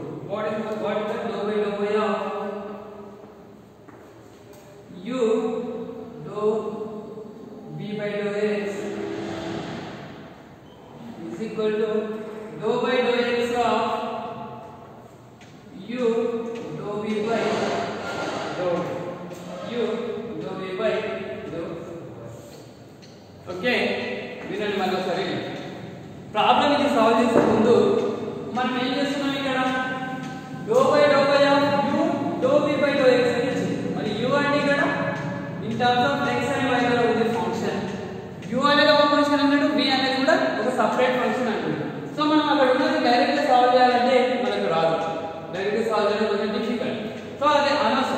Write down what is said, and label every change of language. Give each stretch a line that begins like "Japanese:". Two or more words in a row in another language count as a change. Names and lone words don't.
English: What is the dou by dou y of u dou v by dou x is equal to dou by dou x of u dou v by dou u dou v by dou.
Telugu: Okay, వినండి మరోసారి. ప్రాబ్లం ఇది సాల్వ్ చేసే ముందు మనం ఏం చేస్తున్నాం ఇక్కడ?
English: dou by dou y of u dou v by dou x
Telugu: అని ఇచ్చింది. మరి u అంటే ఇక్కడ
English: in terms of x and y
Telugu: లో ఉండే ఫంక్షన్. u అనేది ఒక ఫంక్షన్ అన్నాడు, v అనేది కూడా ఒక
English: separate function
Telugu: అన్నాడు. సో మనం అక్కడ ఉన్నది డైరెక్ట్ గా సాల్వ్ చేయాలంటే మనకు రాదు. డైరెక్ట్ గా సాల్వ్ చేయడం
English: difficult. So
Telugu: అదే అనవసరం.